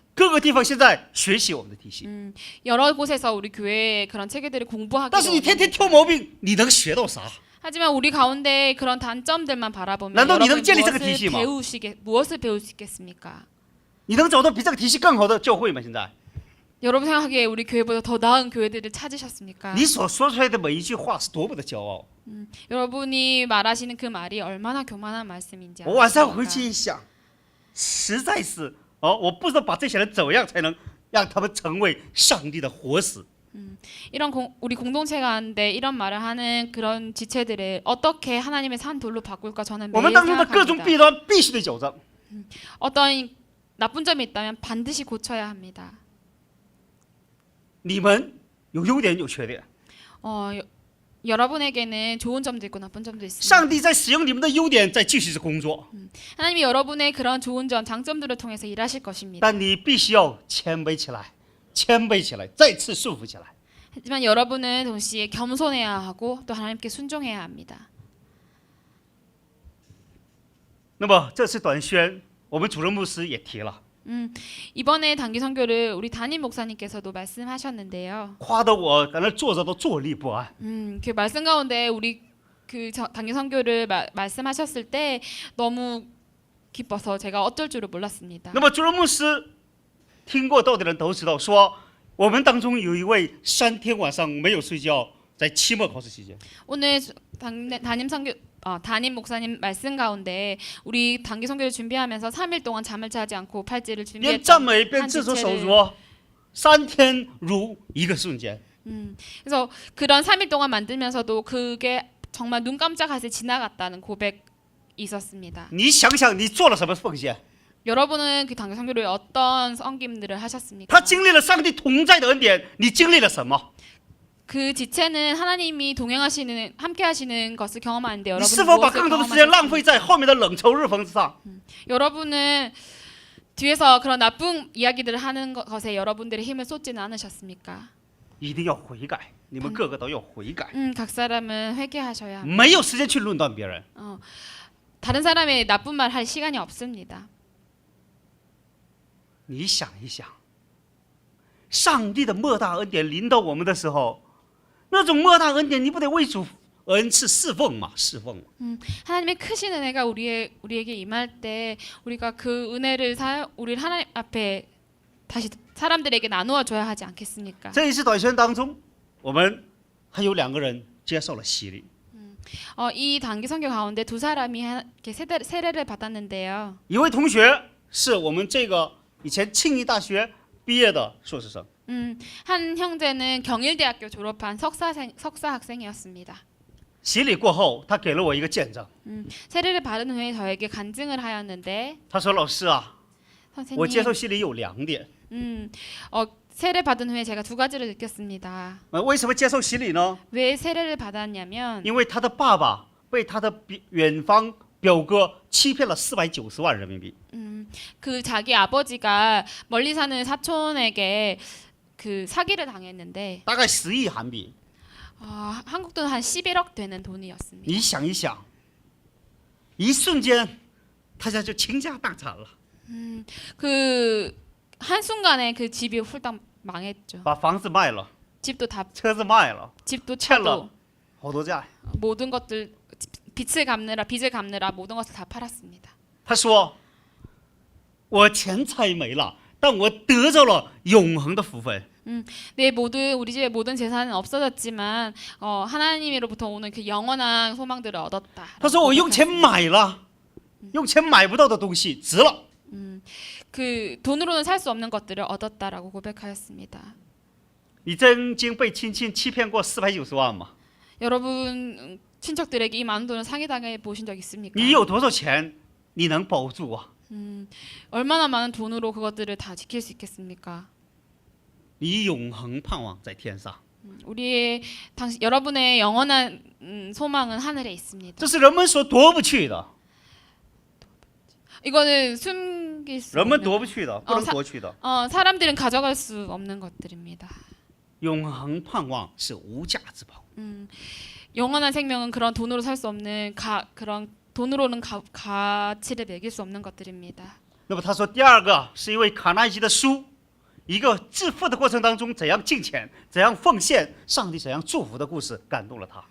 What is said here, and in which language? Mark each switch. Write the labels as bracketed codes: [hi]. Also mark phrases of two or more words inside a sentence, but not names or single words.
[zh] 各个地方现在学习我们的体系。 [ko] 여러 곳에서 우리 교회의 그런 체계들을 [zh] 但 [ko] 공부하기로 [zh] 是你天天 [ko] 합니다. [zh] 挑毛病，你能学到啥？ [ko] 하지만 우리 가운데 그런 단점들만 바라보면 난도 여러분 [zh] 니는 建立这个体系吗？ [ko] 무엇을 배울 수 있겠습니까? [zh] 你能找到比这个体系更好的教会吗？现在 [ko] 여러분 생각하기에 우리 교회보다 더 나은 교회들을 찾으셨습니까? [zh] 你所说出来的每一句话是多么的骄傲！ [ko] 여러분이 말하시는 그 말이 얼마나 교만한 말씀인지 [zh] 我晚上回 [ko] 아십니까? [zh] 去一想，实在是我不知道把这些人怎么样才能让他们成为上帝的活石。 [ko] 우리 공동체 가운데 이런 말을 하는 그런 지체들을 어떻게 하나님의 산 돌로 바꿀까 저는 [zh] 我 [ko] 매일 [zh] 们当中的各种 [ko] 생각합니다. [zh] 弊端必须得矫正。 [ko] 어떤 나쁜 점이 있다면 반드시 고쳐야 합니다. [zh] 你们有优点有缺点， [ko] 여러분에게는 좋은 점도 있고 나쁜 점도 [zh] 上 [ko] 있습니다. [zh] 帝在使用你们的优点在继续着工作， [ko] 하나님이 여러분의 그런 좋은 점, 장점들을 통해서 일하실 것입니다. [zh] 但你必须要谦卑起来，谦卑起来，再次顺服起来。 [ko] 하지만 여러분은 동시에 겸손해야 하고 또 하나님께 순종해야 합니다. [zh] 那么这次短宣，我们主任牧师也提了， [ko] 이번에 단기 선교를 우리 담임 목사님께서도 말씀하셨는데요. [zh] 夸得我在那坐着都坐立不安。 [ko] 그 말씀 가운데 우리 단기 선교를 말씀하셨을 때 너무 기뻐서 제가 어쩔 줄을 몰랐습니다. [zh] 那么主任牧师听过道的人都知道，说我们当中有一位3天晚上没有睡觉，在期末考试期间。 [ko] 오늘 담임 목사님 말씀 가운데 우리 단기 선교를 준비하면서 3일 동안 잠을 자지 않고 팔찌를 [zh] 边赞 [ko] 준비했던 [zh] 美边 [ko] 한 [zh] 自作手 [ko] 지체를 [zh] 足，3天如一个瞬间。 [ko] 그래서 그런 3일 동안 만들면서도 그게 정말 눈 깜짝할 새 지나갔다는 고백이 있었습니다. [zh] 你想想，你做了什么奉献？ [ko] 여러분은 그 단기 선교를 어떤 섬김들을 하셨습니까? [zh] 他经历了上帝同在的恩典，你经历了什么？ [ko] 그 지체는 하나님이 동행하시는 함께하시는 것을 경험하는데 [zh] 你 [ko] 여러분은 [zh] 是否把 [ko] 무엇을 [zh] 更多的时间浪费 [ko] 경험하셨습니까? [zh] 在后面的冷嘲热讽之上？ [ko] 여러분은 뒤에서 그런 나쁜 이야기들을 하는 것에 여러분들의 힘을 쏟지는 않으셨습니까? [zh] 一定要悔改，你们个个都要悔改， [ko] 각 사람은 회개하셔야 합니다. [zh] 没有时间去论断别人。 [ko] 다른 사람의 나쁜 말 할 시간이 없습니다. [zh] 你想一想，上帝的莫大恩典临到我们的时候，那种莫大恩典，你不得为主恩赐侍奉吗？侍奉。 [ko] 하나님의 크신 은혜가 우리에게 임할 때 우리가 그 은혜를 우리 하나님 앞에 다시 사람들에게 나누어 줘야 하지 않겠습니까? [zh] 这一次短宣当中，我们还有2个人接受了洗礼， [ko] 이 단기 선교 가운데 2사람이 이렇게 세례를 받았는데요. [zh] 一位同学是我们这个以前庆义大学毕业的硕士生， [ko] 한 형제는 경일대학교 졸업한 석사 학생이었습니다. [zh] 洗礼过后，他给了我一个见证。 [ko] 세례를 받은 후에 저에게 간증을 하였는데 [zh] 他说：“老师啊，我接受 [ko] 선생님, [zh] 洗礼有2点。 [ko] 세례 받은 후에 제가 2가지를 느꼈습니다. [zh] 为什么接受洗礼呢？ [ko] 왜 세례를 받았냐면 [zh] 因为他的爸爸被他的远方表哥欺骗了490万人民币。 [ko] 그 자기 아버지가 멀리 사는 사촌에게 그 사기를 당했는데 [zh] 大概10亿韩币。 [ko] 한국 돈 한 11억 되는 돈이었습니다. [zh] 你想一想，一瞬间，他家就倾家荡产了， [ko] 그 한순간에 그 집이 훌떡 망했죠. [zh] 把房子卖了， [ko] 집도 다 [zh] 车子卖了， [ko] 집도 [zh] 欠 [ko] 차도 [zh] 了好多债。 [ko] 모든 것들 빚을 갚느라 모든 것을 다 팔았습니다. [zh] 他说：“我钱财没了，但我得着了永恒的福分。 [ko] 우리 집의 모든 재산은 없어졌지만 하나님으로부터 오는 그 영원한 소망들을 얻었다. [zh] 他说我用钱买了，用钱买不到的东西值了。 [ko] 그 돈으로는 살 수 없는 것들을 얻었다라고 고백하였습니다. [zh] 你曾经被亲戚欺骗过490万吗？ [ko] 여러분 친척들에게 이 많은 돈을 사기당해 보신 적 있습니까? [zh] 你有多少钱你能保住啊？ [ko] 얼마나 많은 돈으로 그것들을 다 지킬 수 있겠습니까? [zh] 你永恒盼望在天上， [ko] 여러분의 영원한 소망은 하늘에 있습니다. [zh] 这是人们所夺不去的， [ko] 이거는 숨길 수 [zh] 人们 [ko] 없는 [zh] 夺不去的，不能夺去的。 [ko] 사람들은 가져갈 수 없는 것들입니다. [zh] 永恒盼望是无价之宝。 [ko] 영원한 생명은 그런 돈으로 살 수 없는 그런 돈으로는 가치를 매길 수 없는 것들입니다. [zh] 那么他说，第二个是因为卡耐基的书，一个致富的过程当中怎样敬虔、怎样奉献、上帝怎样祝福的故事感动了他。